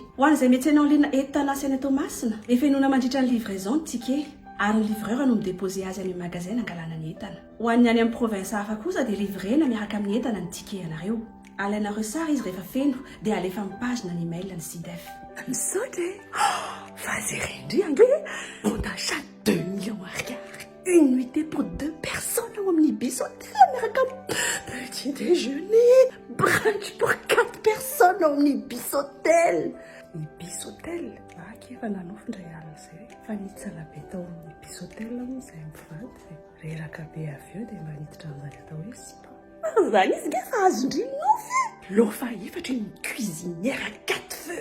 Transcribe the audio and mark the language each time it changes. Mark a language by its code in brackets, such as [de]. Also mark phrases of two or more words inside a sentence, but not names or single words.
[mg] Ho an'izay metsena [fr] en ligne [mg] entina Saint Thomasina, efa enona mandritra ny livraison ny ticket. Ary ny livreur no midéposé azy amin'ny magasin angalana ny entana. Ho an'ny any amin'ny province hafa kosa dia livrena miaraka amin'ny entana ny ticket anareo. Alainareo sary izy rehefa feno dia alefa amin'ny pagina ny email ny Sidef. Misaotra e. Vas-y rendry ange. [fr] Bon d'achat 2 millions ariary. Une nuitée pour 2 personnes [mg] ao amin'ny [fr] bus hôtel miaraka petit déjeuner. Brunch pour 4 personnes [mg] ao amin'ny [fr] bus hôtel. [mg] Ny bus hôtel efa nanofindray alina izay fa nitsana be tao amin'ny bus hôtel moa izay mivady reraka be avy eo dia mba niditra amin'izany atao hoe spa. Zany izy nge fa azondry nofy. Lofa efatra ny [fr] cuisinière 4 feux.